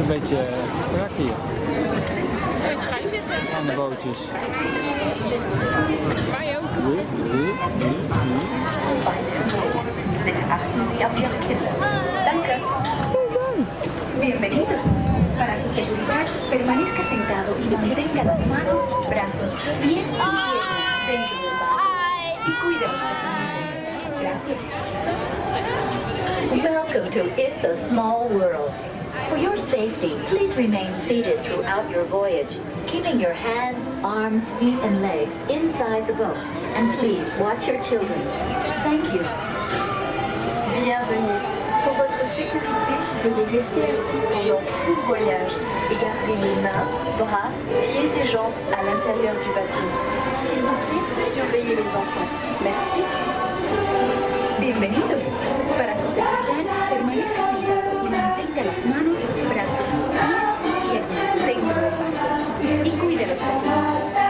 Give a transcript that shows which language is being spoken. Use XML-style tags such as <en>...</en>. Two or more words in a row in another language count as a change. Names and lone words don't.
<nl>beetje strak hier Kun je schuin zitten? aan de bootjes. Wij ook.</nl> <de>Bitte achten Sie auf Ihre Kinder. Danke.</de> <es>Bienvenido. Para su seguridad, permanezca sentado y mantenga las manos, brazos, pies y pies dentro del barco. Y cuide a los pasajeros. Gracias.</es> <en>Welcome to It's a Small World. For your safety, please remain seated throughout your voyage, keeping your hands, arms, feet, and legs inside the boat. And please watch your children. Thank you.</en> <fr>Bienvenue. Pour votre sécurité, veuillez rester assis pendant tout le voyage et garder les mains, bras, pieds et jambes à l'intérieur du bateau. S'il vous plaît, surveillez les enfants. Merci.</fr> <es>Bienvenido. Para su seguridad, permanezca sentado y mantenga las manos, brazos, pies y piernas dentro del barco. Y cuide los pequeños.</es>